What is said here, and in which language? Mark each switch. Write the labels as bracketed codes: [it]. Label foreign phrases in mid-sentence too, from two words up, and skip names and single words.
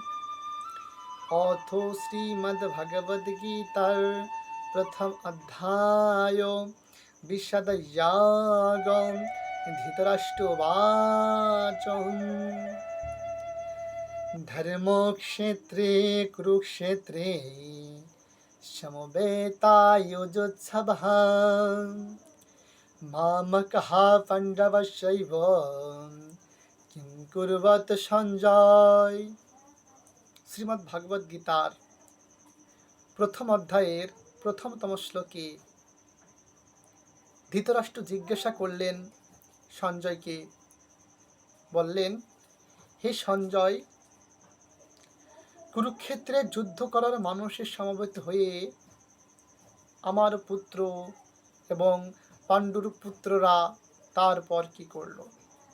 [bn] অথো শ্রীমদ্ভগবদ্গীতার প্রথম অধ্যায় [sa] विशदयागं धृतराष्ट्रोवाच धर्मक्षेत्रे कुरुक्षेत्रे समवेतायुजुत्सवः मामकः पाण्डवश्चैव किं कुर्वत সঞ্জয়। [bn] শ্রীমদ্ ভাগবত গীতার প্রথম অধ্যায়ের প্রথমতম শ্লোকে ধৃতরাষ্ট্র জিজ্ঞাসা করলেন সঞ্জয়কে, বললেন, হে সঞ্জয়, কুরুক্ষেত্রে যুদ্ধ করার মানুষের সমবেত হয়ে আমার পুত্র এবং পাণ্ডুর পুত্ররা তারপর কি করল?